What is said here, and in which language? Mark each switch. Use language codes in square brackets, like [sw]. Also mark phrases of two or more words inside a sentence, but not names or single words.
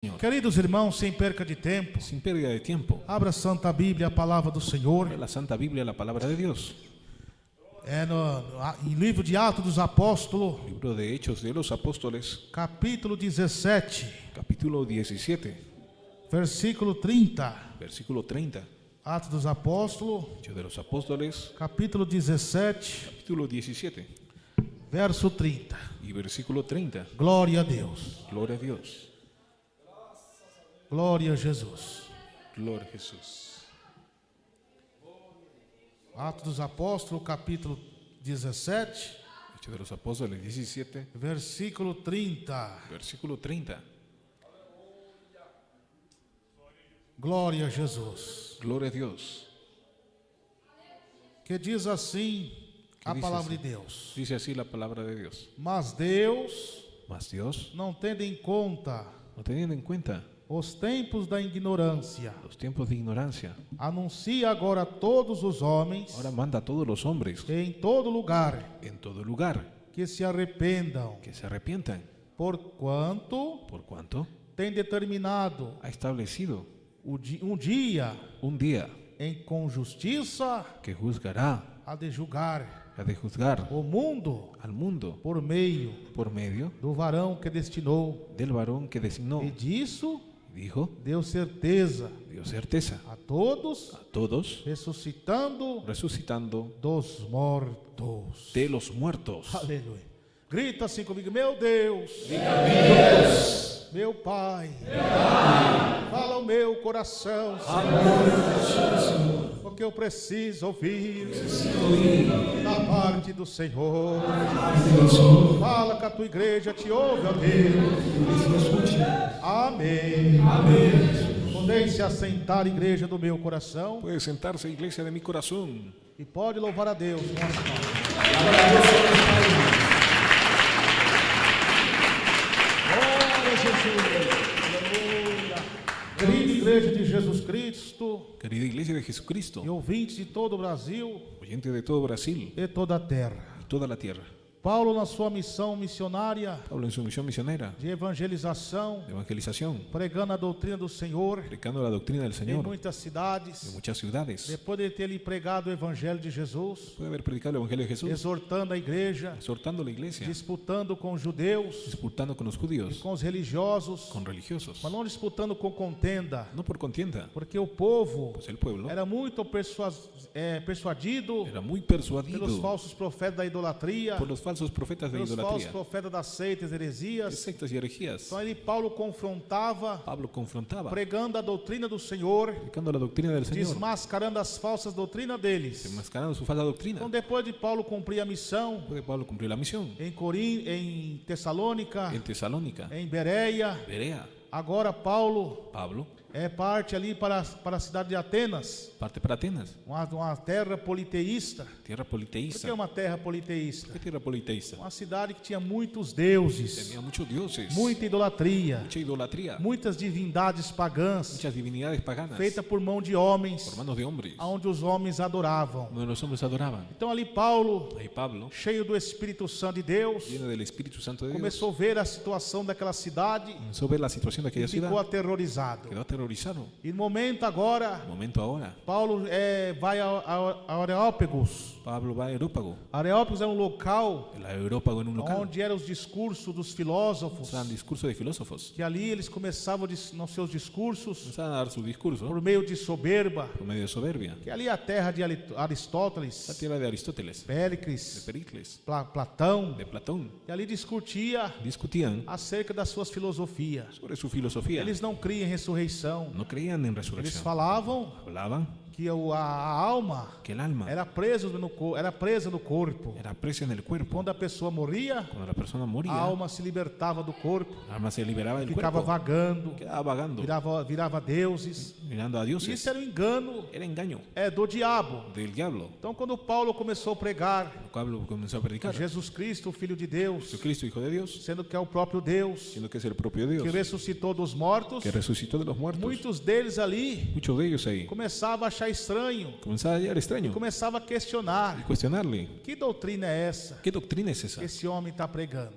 [pt] Queridos irmãos, sem perca de tempo, [es] Sin pérdida de tiempo, [pt] abra a Santa Bíblia, a palavra do Senhor. [es] la Santa Biblia, la palabra de Dios. [pt] Em livro de Atos dos Apóstolos, [es] Libro de Hechos de los Apóstoles, [pt] capítulo 17, [es] capítulo 17, [pt] versículo 30. [es] versículo 30. [pt] Atos dos Apóstolos, [es] Hechos de los Apóstoles, [pt] capítulo 17, [es] capítulo 17 [pt] verso 30. [es] y versículo 30. [pt] Glória a Deus. [es] Gloria a Dios. [pt] Glória a Jesus. [es] Gloria a Jesús. [pt] Atos dos Apóstolos, capítulo 17, [es] Hechos de los Apóstoles 17, [pt] versículo 30. [es] versículo 30. [pt] Glória a Jesus. [es] Gloria a Dios. [pt] Que diz assim a diz palavra assim? de Deus. [es] Dice así la palabra de Dios. [pt] Mas Deus, [es] Mas Dios, [pt] não tendo em conta [es] no teniendo en cuenta [pt] os tempos da ignorância, [es] los tiempos de ignorancia, [pt] anuncia agora a todos os homens, [es] ahora manda a todos los hombres [pt] em todo lugar, [es] en todo lugar [pt] que se arrependam, [es] que se arrepientan, [pt] porquanto [es] por cuanto [pt] tem determinado [es] ha establecido [pt] um dia [es] un día [pt] em com justiça [es] que juzgará, [pt] a de julgar [es] ha de juzgar [pt] o mundo [es] al mundo [pt] por meio [es] por medio [pt] do varão que destinou, [es] del varón que designó. [pt] e disso [es] Dijo, [pt] deu certeza [es] dio certeza [pt] a todos, [es] a todos, [pt] ressuscitando [es] resucitando [pt] dos mortos. [es] de los muertos. [pt] Aleluia. Grita assim comigo: meu Deus, meu Pai, fala o meu coração, Senhor, porque eu preciso ouvir da parte do Senhor. Fala que a tua igreja te ouve, ó Deus. Amém. Podeis se assentar, igreja do meu coração, [es] Puede sentarse, iglesia de mi corazón, [pt] e pode louvar a Deus com as palmas. Glória a Jesus. Aleluia. Querida igreja de Jesus Cristo [es] querida iglesia de Jesucristo, [pt] e ouvintes de todo o Brasil [es] oyente de todo Brasil [pt] e toda a terra. [es] y toda la tierra. [pt] Paulo, na sua missão missionária [es] Pablo en su misión misionera [pt] de evangelização, [es] de evangelización, [pt] pregando a doutrina do Senhor [es] predicando la doctrina del [pt] em [es] Señor [pt] muitas [es] en [pt] cidades, [es] muchas ciudades, [pt] depois de ter lhe pregado o evangelho de Jesus, [es] puede haber predicado el Evangelio de Jesús, [pt] exortando a igreja, [es] exhortando a la iglesia, [pt] disputando com os judeus, [es] disputando con los judíos, [pt] com os religiosos, [es] con religiosos, [pt] mas não disputando com contenda, [es] no por contienda, [pt] porque o povo [es] pues el pueblo [pt] era muito persuadido [es] era muy [pt] pelos [es] persuadido [pt] falsos profetas da idolatria, [es] por los falsos profetas de [pt] pelos falsos [es] idolatría, [pt] profetas das seitas, [es] de [pt] heresias. [es] sectas y herejías. [pt] Então ele, Paulo, confrontava, [es] Pablo confrontaba, [pt] pregando a doutrina do Senhor, [es] predicando la doctrina del Señor, [pt] desmascarando as falsas doutrinas deles. [es] desenmascarando su falsa doctrina. [pt] Então, depois de Paulo cumprir a missão [es] Después de Pablo cumplió la misión [pt] em Tessalônica, [es] en Tesalónica, [pt] em Bereia, [es] Berea, [pt] agora Paulo [es] Pablo [pt] parte ali para a cidade de Atenas, [es] parte para Atenas, [pt] uma terra politeísta. [es] tierra [pt] Por que [es] politeísta. [pt] é uma terra politeísta? [es] ¿Qué tierra politeísta? [pt] Uma cidade que tinha muitos deuses, [es] Tenía muchos dioses, [pt] muita idolatria, [es] mucha idolatría, [pt] muitas divindades pagãs, [es] muchas divinidades paganas [pt] feita por mão de homens, [es] por manos de hombres, [pt] onde os homens adoravam. [es] donde los hombres adoraban. [pt] Então ali Paulo, [es] Ahí Pablo, [pt] cheio do Espírito Santo de Deus, [es] lleno del Espíritu Santo de Dios, [pt] começou a ver a situação daquela cidade [es] comenzó a ver la situación de [pt] e [es] aquella [pt] ficou [es] ciudad, [pt] aterrorizado. [es] quedó aterrorizado. [pt] E no momento agora, [es] Momento ahora, [pt] Paulo vai a Areópagos. [es] Pablo va a Areópago. [pt] Areópagos é um local [es] El Areópago en un local, [pt] onde eram os discursos dos filósofos, [es] estaban discursos de filósofos, [pt] que ali eles começavam nos seus discursos [es] comenzaban a dar su discurso [pt] por meio de soberba, [es] por medio de soberbia. [pt] que ali é a terra de [es] La [pt] Aristóteles, [es] tierra de Aristóteles, de [pt] Péricles, [es] Pericles, [pt] Platão, [es] de Platón, [pt] que ali discutia [es] discutían [pt] acerca das suas filosofias. [es] sobre su filosofía. [pt] Eles não criam em ressurreição. [es] No creían en [pt] Eles [es] resurrección. [pt] falavam [es] Hablaban [pt] que a alma [es] que el alma [pt] era presa no corpo. [es] era presa en el cuerpo. [pt] Quando a pessoa morria, [es] Cuando la persona [pt] a [es] moría, [pt] alma se libertava do corpo, [es] el alma se liberaba del [pt] ficava [es] cuerpo, [pt] vagando, [es] quedaba vagando, [pt] virava deuses. [es] mirando a dioses. [pt] Isso era um engano [es] Era engaño [pt] do diabo. [es] del diablo. [pt] Então, quando Paulo começou a pregar [es] Pablo comenzó a predicar [pt] Jesus Cristo, o Filho de Deus, [es] Jesucristo, Hijo de Dios, [pt] sendo que é o próprio Deus, [es] siendo que es el propio Dios, [pt] que ressuscitou dos mortos, [es] que resucitó de los muertos. [pt] muitos deles ali [es] Muchos de ellos ahí [pt] começavam a achar estranho, [es] comenzaba a hallar extraño [pt] começava a [es] y [pt] questionar: [es] cuestionarle, [pt] que doutrina é essa [es] ¿qué doctrina es esa [pt] que esse homem está pregando?